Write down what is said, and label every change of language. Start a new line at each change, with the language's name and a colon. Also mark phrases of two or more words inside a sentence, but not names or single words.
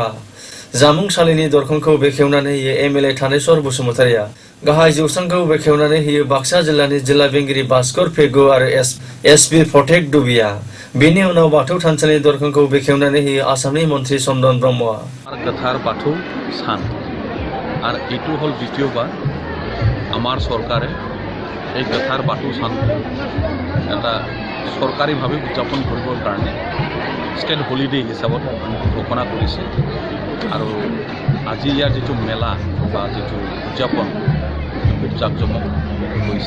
Bodo: जामुंसालिनि दरखंखौ बेखेवनानै होयो एमएलए थानेश्वर बसुमतारिया। गाहाय जौसांखौ बेखेवनानै होयो बाक्सा जिल्लानि जिल्ला बेंगिरि भास्कर पेगु आरो एसपि प्रटेक दुबिया। बेनि उनाव बाथौ थानसालिनि दरखंखौ बेखेवनानै होयो आसामनि मन्त्रि चन्दन ब्रह्मआ।
Assamese: गोथार बाथौ सान আর এইটো হল দ্বিতীয়বার আমার সরকারে এই গোথার বাথৌ সান এটা সরকারিভাবে উদযাপন কৰিবৰ কাৰণে
English: state holiday
Assamese: হিচাপত ঘোষণা কৰিছে। আৰু আজি ইয়াৰ যিটো মেলা বা যিটো উদযাপন খুব জাকজমক হৈছে।